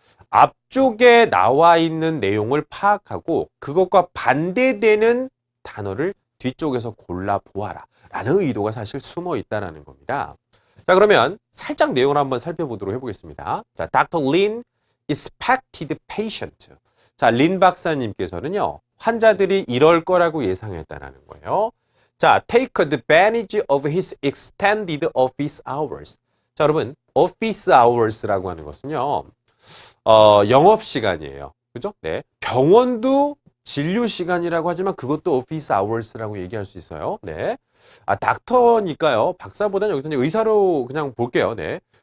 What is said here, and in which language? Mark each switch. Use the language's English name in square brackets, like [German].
[Korean] 앞쪽에 나와 있는 내용을 파악하고 그것과 반대되는 단어를 뒤쪽에서 골라보아라 라는 의도가 사실 숨어 있다는 겁니다. 자, 그러면 살짝 내용을 한번 살펴보도록 해보겠습니다. [English] 자, Dr. Lin expected patient. [Korean] 자, 린 박사님께서는요, 환자들이 이럴 거라고 예상했다는 거예요. [English] 자, take advantage of his extended office hours. [Korean] 자, 여러분, office hours라고 하는 것은요, 영업시간이에요. 그죠? 네. 병원도 진료 시간이라고 하지만 그것도 office hours라고 얘기할 수 있어요. 네. 닥터니까요. 박사보다는 여기서는 의사로 그냥 볼게요. 네.